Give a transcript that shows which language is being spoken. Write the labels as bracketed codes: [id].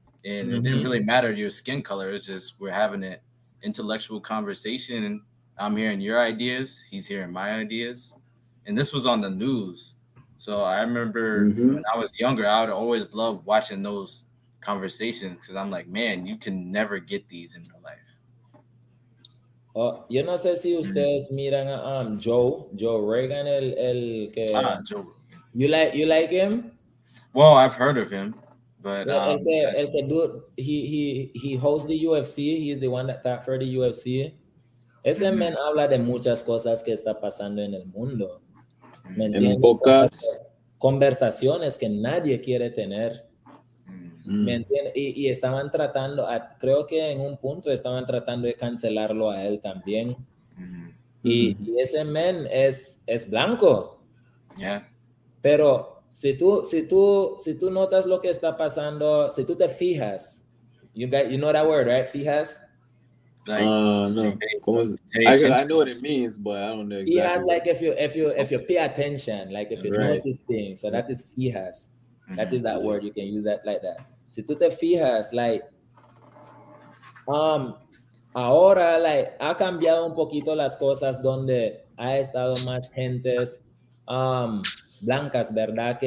[en] And it didn't really matter your skin color. It's just, we're having an intellectual conversation, and I'm hearing your ideas, he's hearing my ideas. And this was on the news. So I remember when I was younger, I would always love watching those conversations, because I'm like, man, you can never get these in your life. [es] Yo no sé si ustedes miran a Joe Rogan, el que [en] Joe Rogan. You like him? Well, I've heard of him, but [es] el que [en] do, he hosts the UFC. He's the one that talks for the UFC. [es] Ese men habla de muchas cosas que está pasando en el mundo. ¿Me entiendes? En podcast. conversaciones que nadie quiere tener. ¿Me entiendes? Y estaban tratando, creo que en un punto estaban tratando de cancelarlo a él también. Y ese men es blanco. [en] Yeah. [es] Pero si tú notas lo que está pasando, si tú te fijas, [en] you know that word, right? [es] Fijas. [en] Like, no. I know what it means, but I don't know exactly. Fijas, like if you pay attention, like if you notice things, so that is fijas. That is that word. You can use that like that. [es] Si tú te fijas, like, ahora, like, ha cambiado un poquito las cosas donde ha estado más gentes blancas, ¿verdad?